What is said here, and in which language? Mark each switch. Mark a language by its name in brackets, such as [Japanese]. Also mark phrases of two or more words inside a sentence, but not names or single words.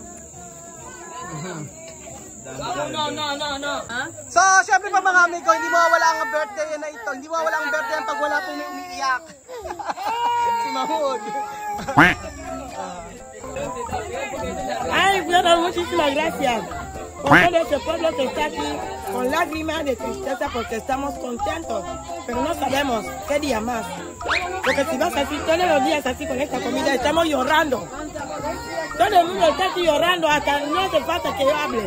[Filipino] So, syempre pa mga amigo, hindi mawawala ang birthday na ito. Hindi mawawala ang birthday pag wala pong may umiiyak. Si Mahmoud. Ay, [Spanish] bueno, muchísimas gracias por todo este pueblo que está aquí con lágrimas de tristeza porque estamos contentos, pero no sabemos qué día más. Porque si vas así todos los días así con esta comida, estamos llorando. Todo el mundo está aquí llorando, hasta no hace falta que yo hable.